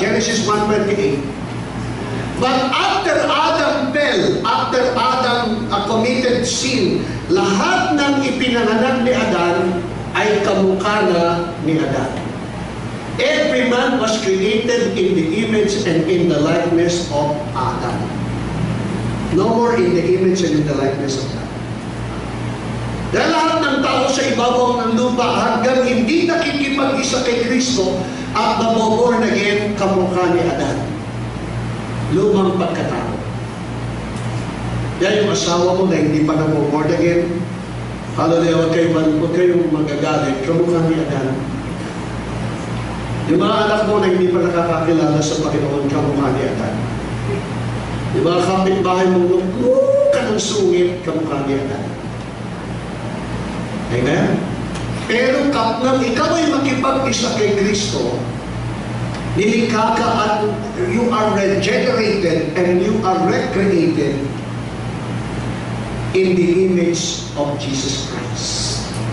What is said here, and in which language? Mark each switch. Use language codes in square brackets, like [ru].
[en] Genesis 1:28. But after Adam fell, after Adam committed sin, [tl] lahat ng ipinanganak ni Adan ay kamukha na ni Adan. [en] Every man was created in the image and in the likeness of Adam. No more in the image and in the likeness of God. [tl] Dahil lahat ng tao sa ibabaw ng lupa hanggang hindi nakikipag-isa kay Kristo at naboborn again, kamukha ni Adan. Lumang pagkatao. Yan yung asawa mo na hindi pa naboborn again. Hallelujah, huwag kayong magagalit. Kamukha ni Adan. Yung mga anak mo na hindi pa nakakakilala sa Panginoon, kamukha ni Adan. Yung mga kapitbahay mo, ka ng sungit, kamukha ni Adan. Amen? Pero nang ikaw ay makipag-isa kay Kristo, nilikha ka at [en] you are regenerated and you are recreated in the image of Jesus Christ.